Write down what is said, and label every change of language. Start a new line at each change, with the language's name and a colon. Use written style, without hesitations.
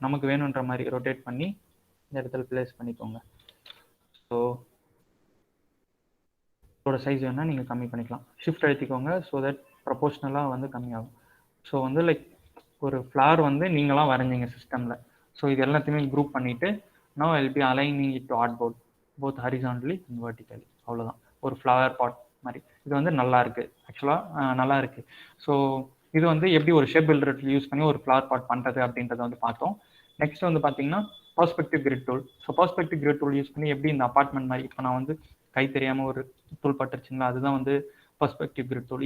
Tamil: நமக்கு வேணுன்ற மாதிரி ரொட்டேட் பண்ணி இந்த இடத்துல பிளேஸ் பண்ணிக்கோங்க. ஸோ இதோட சைஸ் வேணால் நீங்கள் கம்மி பண்ணிக்கலாம். ஷிஃப்ட் அழுத்திக்கோங்க. ஸோ தட் ப்ரொபோஷ்னலாக வந்து கம்மியாகும். ஸோ வந்து லைக் ஒரு ஃப்ளவர் வந்து நீங்களாம் வரைஞ்சிங்க சிஸ்டமில். ஸோ இது எல்லாத்தையுமே குரூப் பண்ணிவிட்டு
English: now I'll be aligning it to artboard both horizontally and vertically.
Tamil: அவ்வளோதான், ஒரு ஃப்ளவர் பாட் மாதிரி. இது வந்து நல்லா இருக்கு, ஆக்சுவலாக நல்லா இருக்கு. ஸோ இது வந்து எப்படி ஒரு ஷேப் பில்டர் யூஸ் பண்ணி ஒரு ஃப்ளவர் பாட் பண்ணுறது அப்படின்றத வந்து பார்த்தோம். நெக்ஸ்ட் வந்து பார்த்தீங்கன்னா perspective grid tool. So perspective grid tool use பண்ணி எப்படி இந்த அப்பார்ட்மெண்ட் மாதிரி இப்போ நான் வந்து கை தெரியாமல் ஒரு டூல் பட்டுருச்சுங்களா, அதுதான் வந்து பெர்ஸ்பெக்டிவ் கிரிட் டூல்.